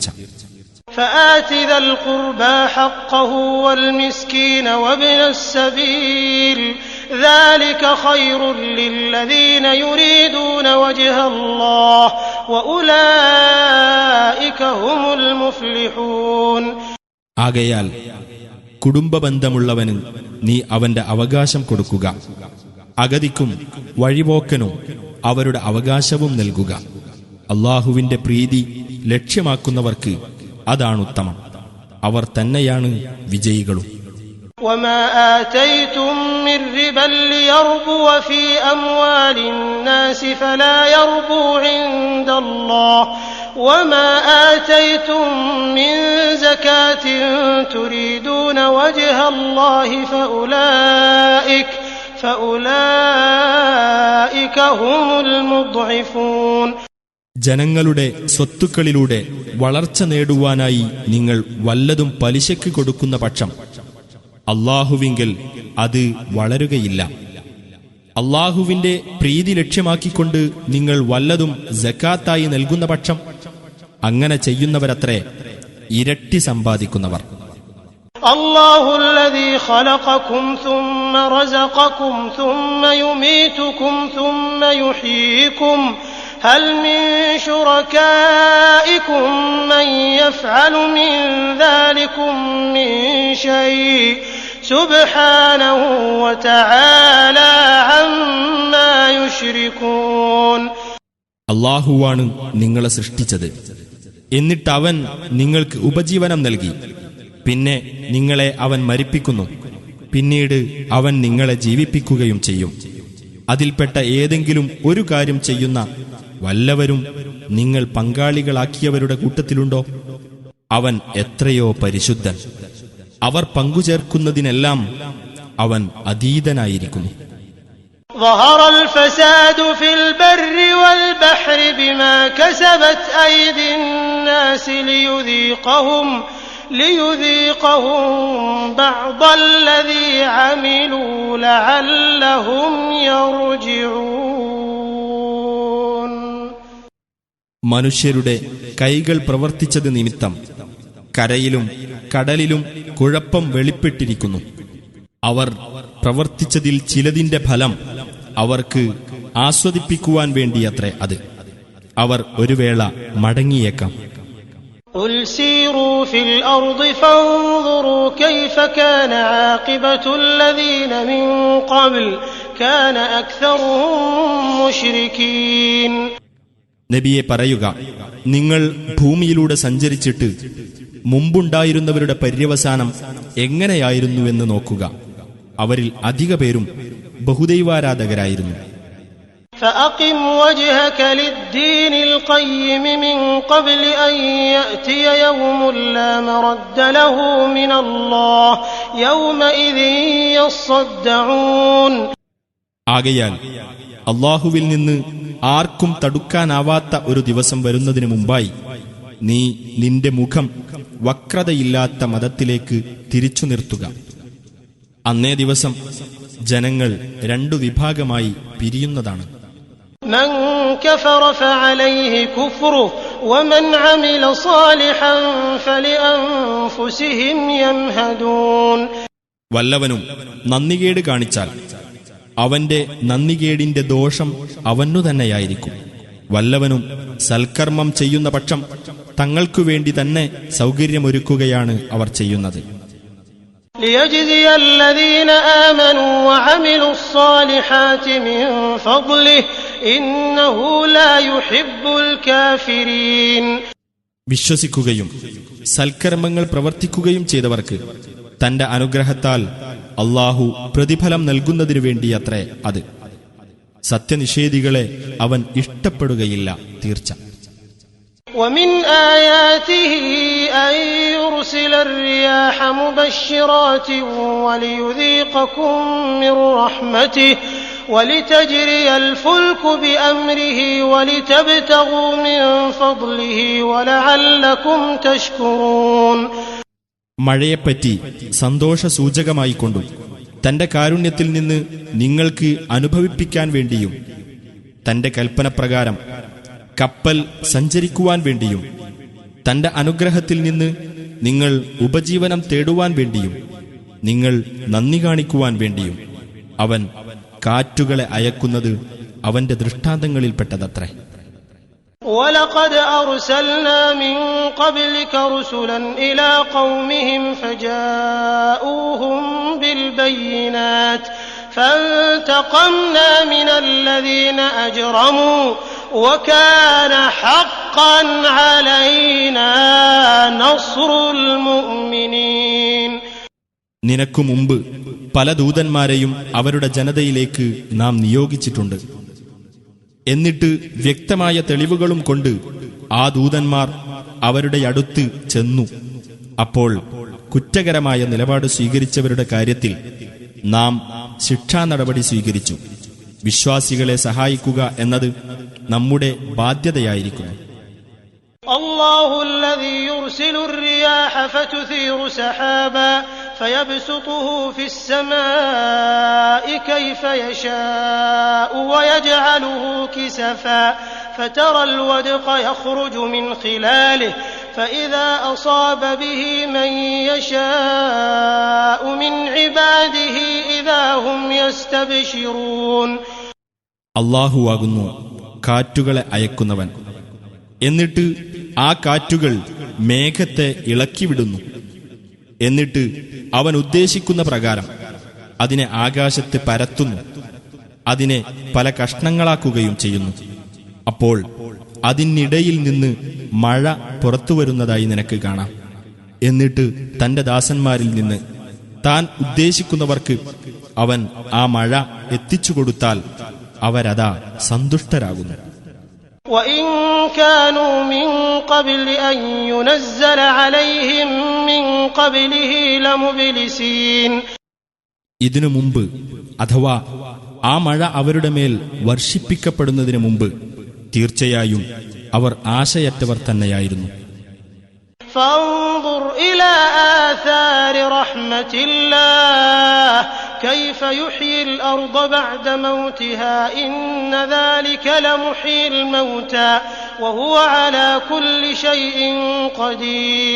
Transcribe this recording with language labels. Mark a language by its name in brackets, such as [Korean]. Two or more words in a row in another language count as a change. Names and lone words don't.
[Arabic] فآت ذا القربى حقه والمسكين وابن السبيل ذلك خير للذين يريدون وجه الله وأولئك هم المفلحون. [Malayalam] ആകയാൽ കുടുംബബന്ധമുള്ളവന് നീ അവന്റെ അവകാശം കൊടുക്കുക, അഗതിക്കും വഴിപോക്കനും അവരുടെ അവകാശവും നൽകുക. അല്ലാഹുവിന്റെ പ്രീതി ലക്ഷ്യമാക്കുന്നവർക്ക് അതാണുത്തമം, അവർ തന്നെയാണ് വിജയികളും. [Arabic] وما آتيتم من ربا ليربو في أموال الناس فلا يربو عند الله وما آتيتم من زكاة تريدون وجه الله فأولئك هم المضعفون. [Malayalam] ജനങ്ങളുടെ സ്വത്തുക്കളിലൂടെ വളർച്ച നേടുവാനായി നിങ്ങൾ വല്ലതും പലിശയ്ക്ക് കൊടുക്കുന്ന പക്ഷം അല്ലാഹുവിങ്കൽ അത് വളരുകയില്ല. അല്ലാഹുവിന്റെ പ്രീതി ലക്ഷ്യമാക്കിക്കൊണ്ട് നിങ്ങൾ വല്ലതും സക്കാത്തായി നൽകുന്ന പക്ഷം അങ്ങനെ ചെയ്യുന്നവരത്രേ ഇരട്ടി സമ്പാദിക്കുന്നവർ. [Arabic] അല്ലാഹു الذي خلقكم ثم رزقكم ثم يميتكم ثم يحييكم هل من شركائكم من يفعل من ذلكم من شيء سبحانه وتعالى عما يشركون. [Malayalam] അല്ലാഹുവാണ് നിങ്ങളെ സൃഷ്ടിച്ചത്, എന്നിട്ട് അവൻ നിങ്ങൾക്ക് ഉപജീവനം നൽകി, പിന്നെ നിങ്ങളെ അവൻ മരിപ്പിക്കുന്നു, പിന്നീട് അവൻ നിങ്ങളെ ജീവിപ്പിക്കുകയും ചെയ്യും. അതിൽപ്പെട്ട ഏതെങ്കിലും ഒരു കാര്യം ചെയ്യുന്ന വല്ലവരും നിങ്ങൾ പങ്കാളികളാക്കിയവരുടെ കൂട്ടത്തിലുണ്ടോ? അവൻ എത്രയോ പരിശുദ്ധൻ, അവർ പങ്കുചേർക്കുന്നതിനെല്ലാം അവൻ അതീതനായിരിക്കുന്നു. [Arabic] ظهر الفساد في البر والبحر بما كسبت أيدي الناس ليذيقهم بعض الذي عملوا لعلهم يرجعون. [Malayalam] മനുഷ്യരുടെ കൈകൾ പ്രവർത്തിച്ചത് നിമിത്തം കരയിലും കടലിലും കുഴപ്പം വെളിപ്പെട്ടിരിക്കുന്നു. അവർ പ്രവർത്തിച്ചതിൽ ചിലതിന്റെ ഫലം അവർക്ക് ആസ്വദിപ്പിക്കുവാൻ വേണ്ടിയത്രേ അത്. അവർ ഒരു വേള മടങ്ങിയേക്കാം. [Arabic] قُلْ سِيرُوا فِي الْأَرْضِ فَانظُرُوا كَيْفَ كَانَ عَاقِبَةُ الَّذِينَ مِنْ قَبْلُ كَانَ أَكْثَرُهُم مُشْرِكِينَ. [Malayalam] നബിയെ പറയുക, നിങ്ങൾ ഭൂമിയിലൂടെ സഞ്ചരിച്ചിട്ട് മുമ്പുണ്ടായിരുന്നവരുടെ പര്യവസാനം എങ്ങനെയായിരുന്നുവെന്ന് നോക്കുക. അവരിൽ അധിക പേരും ബഹുദൈവാരാധകരായിരുന്നു. [Arabic] فأقم وجهك للدين القيم من قبل أن يأتي يوم لا مرد له من الله يومئذ يصدعون. [Malayalam] ആകയാൽ അല്ലാഹുവിൽ നിന്ന് ആർക്കും തടുക്കാനാവാത്ത ഒരു ദിവസം വരുന്നതിന് മുമ്പായി നീ നിന്റെ മുഖം വക്രതയില്ലാത്ത മതത്തിലേക്ക് തിരിച്ചു നിർത്തുക. അന്നേ ദിവസം ജനങ്ങൾ രണ്ടു വിഭാഗമായി പിരിയുന്നതാണ്. [Arabic] من كفر فعليه كفره ومن عمل صالحا فلأنفسهم يمهدون. [Malayalam] വല്ലവനും നന്ദികേട് കാണിച്ചാൽ അവന്റെ നന്ദികേടിന്റെ ദോഷം അവനു തന്നെയായിരിക്കും. വല്ലവനും സൽക്കർമ്മം ചെയ്യുന്ന പക്ഷം തങ്ങൾക്കു വേണ്ടി തന്നെ സൗകര്യമൊരുക്കുകയാണ് അവർ ചെയ്യുന്നത്. [Arabic] ليجزي الذين آمنوا وعملوا الصالحات من فضله إنه لا يحب الكافرين. [Malayalam] വിശ്വസിക്കുകയും സൽക്കർമ്മങ്ങൾ പ്രവർത്തിക്കുകയും ചെയ്തവർക്ക് തന്റെ അനുഗ്രഹത്താൽ അല്ലാഹു പ്രതിഫലം നൽകുന്നതിനു വേണ്ടിയത്രേ അത്. സത്യനിഷേധികളെ അവൻ ഇഷ്ടപ്പെടുകയില്ല, തീർച്ച. [Arabic] ومن آياته أن يرسل الرياح مبشرات وليذيقكم من رحمته ولتجري الفلك بأمره ولتبتغوا من فضله ولعلكم تشكرون. [Malayalam] മഴയെപ്പറ്റി സന്തോഷസൂചകമായിക്കൊണ്ടും തന്റെ കാരുണ്യത്തിൽ നിന്ന് നിങ്ങൾക്ക് അനുഭവിപ്പിക്കാൻ വേണ്ടിയും തന്റെ കൽപ്പനപ്രകാരം കപ്പൽ സഞ്ചരിക്കുവാൻ വേണ്ടിയും തന്റെ അനുഗ്രഹത്തിൽ നിന്ന് നിങ്ങൾ ഉപജീവനം തേടുവാൻ വേണ്ടിയും നിങ്ങൾ നന്ദി കാണിക്കുവാൻ വേണ്ടിയും അവൻ കാറ്റുകളെ അയക്കുന്നത് അവന്റെ ദൃഷ്ടാന്തങ്ങളിൽപ്പെട്ടതത്രേ. [Arabic] وَلَقَدْ أَرْسَلْنَا مِن قَبْلِكَ رُسُلًا إِلَى قَوْمِهِمْ فَجَاءُوهُم بِالْبَيِّنَاتِ فَانْتَقَمْنَا مِنَ الَّذِينَ أَجْرَمُوا وَكَانَ حَقًّا عَلَيْنَا نَصْرُ الْمُؤْمِنِينَ. [Malayalam] നിനക്കു മുമ്പ് പല ദൂതന്മാരെയും അവരുടെ ജനതയിലേക്ക് നാം നിയോഗിച്ചിട്ടുണ്ട്. എന്നിട്ട് വ്യക്തമായ തെളിവുകളും കൊണ്ട് ആ ദൂതന്മാർ അവരുടെ അടുത്ത് ചെന്നു. അപ്പോൾ കുറ്റകരമായ നിലപാട് സ്വീകരിച്ചവരുടെ കാര്യത്തിൽ നാം ശിക്ഷാ നടപടി സ്വീകരിച്ചു. വിശ്വാസികളെ സഹായിക്കുക എന്നത് നമ്മുടെ ബാധ്യതയായിരിക്കുന്നു. [Arabic] الله الذي يرسل الرياح فتثير سحابا فيبسطه في السماء كيف يشاء ويجعله كسفا فترى الودق يخرج من خلاله فإذا أصاب به من يشاء من عباده إذا هم يستبشرون. [Malayalam] അല്ലാഹുവാകുന്നു കാറ്റുകളെ അയക്കുന്നവൻ. എന്നിട്ട് ആ കാറ്റുകൾ മേഘത്തെ ഇളക്കിവിടുന്നു. എന്നിട്ട് അവൻ ഉദ്ദേശിക്കുന്ന പ്രകാരം അതിനെ ആകാശത്ത് പരത്തുന്നു. അതിനെ പല കഷ്ണങ്ങളാക്കുകയും ചെയ്യുന്നു. അപ്പോൾ അതിനിടയിൽ നിന്ന് മഴ പുറത്തുവരുന്നതായി നിനക്ക് കാണാം. എന്നിട്ട് തന്റെ ദാസന്മാരിൽ നിന്ന് താൻ ഉദ്ദേശിക്കുന്നവർക്ക് അവൻ ആ മഴ എത്തിച്ചുകൊടുത്താൽ അവരതാ സന്തുഷ്ടരാകുന്നു. [Arabic] وَإِن كَانُوا مِن قَبْلِ أَن يُنَزَّلَ عَلَيْهِم مِّن قَبْلِهِ لَمُبْلِسِينَ. [Malayalam] ഇതിനു മുമ്പ് അഥവാ ആ മഴ അവരുടെ മേൽ വർഷിപ്പിക്കപ്പെടുന്നതിനു മുമ്പ് തീർച്ചയായും അവർ ആശയറ്റവർ തന്നെയായിരുന്നു. [Arabic] فانظر إلى آثار رحمة الله كيف يحيي الأرض بعد موتها إن ذلك لمحيي الموتى وهو على كل شيء قدير.